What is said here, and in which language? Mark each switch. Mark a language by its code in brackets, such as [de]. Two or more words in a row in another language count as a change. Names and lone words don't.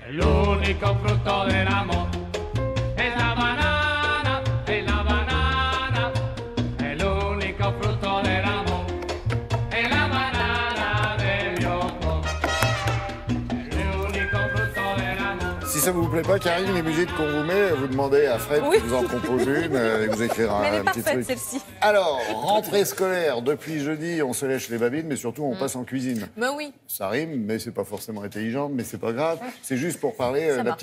[it] L'unico frutto dell'amore è la banana, è la banana, è l'unico frutto dell'amore, è la banana del Yoko, è l'unico frutto dell'amore. [fr] Si ça vous plaît pas, Karine, les musiques qu'on vous met, vous demandez à Fred Oui. de vous en composer une et vous écrira Mais elle est un petit parfaite, truc. celle-ci. Alors, rentrée scolaire, depuis jeudi, on se lèche les babines, mais surtout on passe en cuisine. Ben oui. Ça rime, mais c'est pas forcément intelligent, mais c'est pas grave. C'est juste pour parler Ça de la marche.